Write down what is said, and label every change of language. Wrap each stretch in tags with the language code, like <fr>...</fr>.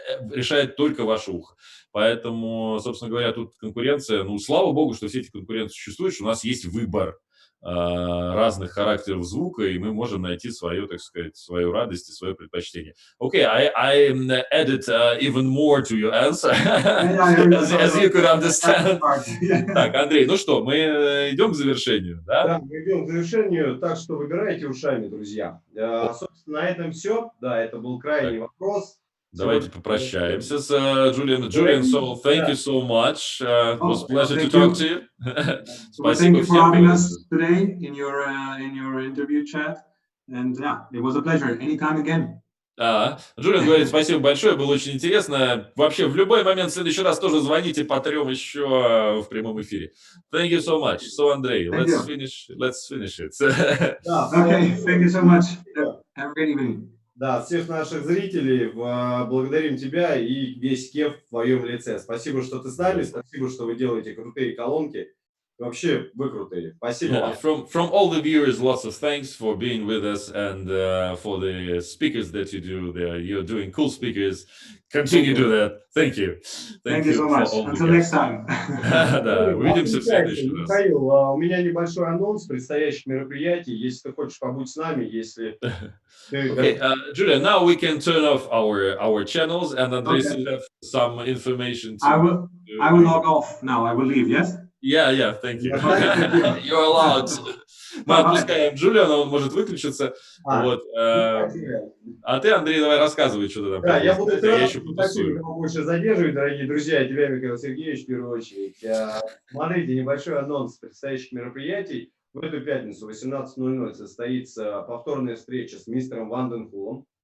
<ru>Решает только ваше ухо. Поэтому, собственно говоря, тут конкуренция, ну, слава богу, что все эти конкуренции существуют, что у нас есть выбор разных характеров звука, и мы можем найти свою, так сказать, свою радость и свое предпочтение.</ru> <en>Okay, I added even more to your answer, as you could understand.</en> <ru>Так, Андрей, ну что, мы идем к завершению, да? Да, мы идем к завершению, так что выбирайте ушами, друзья. Собственно, на этом все. Да, это был крайний вопрос. Давайте попрощаемся с Джулианом.</ru> <en>Julian, so thank you so much. It was a pleasure to talk to you. Thank you for having us today in your interview chat. And yeah, it was a pleasure. Anytime again.</en> <ru>Джулиан говорит, спасибо большое, было очень интересно. Вообще, в любой момент, в следующий раз тоже звоните, потрем еще в прямом эфире.</ru> <en>Thank you so much. So, Андрей, let's finish it. Okay, thank you so much. Have a great evening.</en> <ru>Да, всех наших зрителей благодарим тебя и весь KEF в твоем лице. Спасибо, что ты с нами, спасибо, что вы делаете крутые колонки. Вообще, вы крутые. Спасибо вам.</ru> <en>From all the viewers, lots of thanks for being with us and for the speakers that you do. You're doing cool speakers. Continue to do that. Thank you. Thank you so much. Until next time.</en> <ru>Да, увидимся в следующий раз. Михаил, у меня небольшой анонс предстоящих мероприятий. Если ты хочешь побудь с нами, если...</ru> <en>Okay, Julian, now we can turn off our channels and Andres will have some information. I will log off now. I will leave, yes? Yeah, thank you. You're allowed.</en> <ru>Мы отпускаем Джулиана, он может выключиться. Вот. А ты, Андрей, давай рассказывай, что ты там. Да, я буду еще больше задерживать, дорогие друзья, тебя, Михаил Сергеевич, в первую очередь. Смотрите, небольшой анонс предстоящих мероприятий. В эту пятницу в 18:00 состоится повторная встреча с мистером Ванденхулом.</ru>